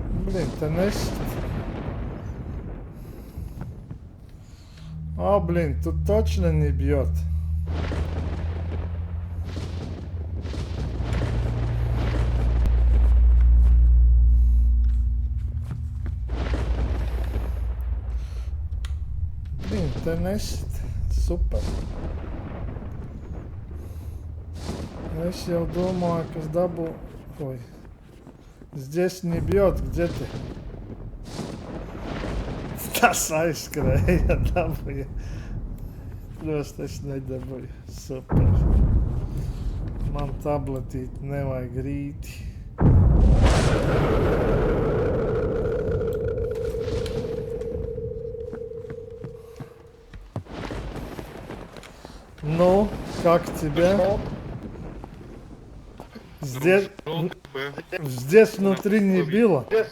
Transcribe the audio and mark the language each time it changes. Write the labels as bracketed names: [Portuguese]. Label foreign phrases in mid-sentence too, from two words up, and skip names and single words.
[Russian] Блин, ты нест. А, блин, тут точно не бьет. Блин, ты нест. Супер. [Latvian] Es jau domāju, kas dabū... [Russian] Ой. Здесь не бьет, где ты? [Latvian] Tas aizskrēja, dabūja. Просто es nedabūju. Super. Man tabletīt nevajag rīti. [Russian] Ну, как тебе? Здесь внутри не било.